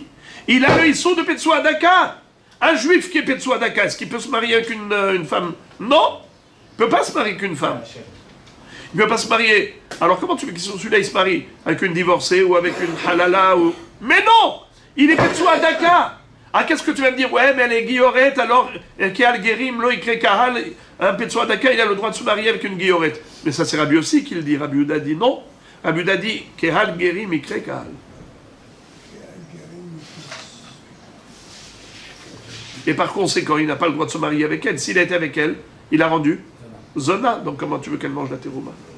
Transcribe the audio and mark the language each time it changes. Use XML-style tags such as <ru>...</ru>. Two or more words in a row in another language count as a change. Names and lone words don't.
<fr>Il a le Issour de</fr> <he>Petsoua Daka.</he> <fr>Un juif qui est</fr> <he>Petsoua Daka,</he> <fr>est-ce qu'il peut se marier avec une femme? Non, il ne peut pas se marier avec une femme. Il ne peut pas se marier. Alors comment tu veux que celui-là il se marie? Avec une divorcée ou avec une halala ou... Mais non, il est</fr> <he>Petsoua Daka.</he> <fr>Ah, qu'est-ce que tu vas me dire? Ouais, mais elle est guillorette, alors</fr> <he>Keal Gerim, Lo Ikre Kahal,</he> <fr>un</fr> <he>Petsoua Daka,</he> <fr>il a le droit de se marier avec une guillorette. Mais ça, c'est Rabbi aussi qui le dit. Rabbi Yehuda dit non. Rabbi Yehuda dit</fr> <he>Keal Gerim, Ikre Kahal.</he> <fr>Et par conséquent, il n'a pas le droit de se marier avec elle. S'il a été avec elle, il a rendu Zona. Donc comment tu veux qu'elle mange la terouma?</fr>